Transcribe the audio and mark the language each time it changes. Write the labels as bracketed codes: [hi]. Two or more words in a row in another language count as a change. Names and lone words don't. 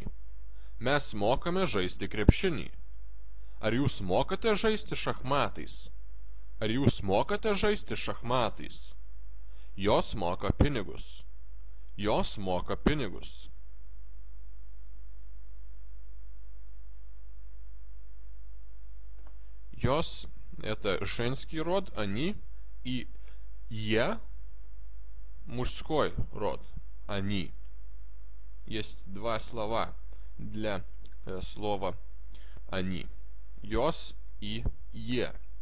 [lt] Mes mokame žaisti krepšinį. Ar jūs mokate žaisti šachmatais? Ar jūs mokate žaisti šachmatais? Jos moka pinigus. Jos moka pinigus. Jos – [ru] это женский род, они, и я – мужской род, они. Есть два слова для слова они. Йос и е.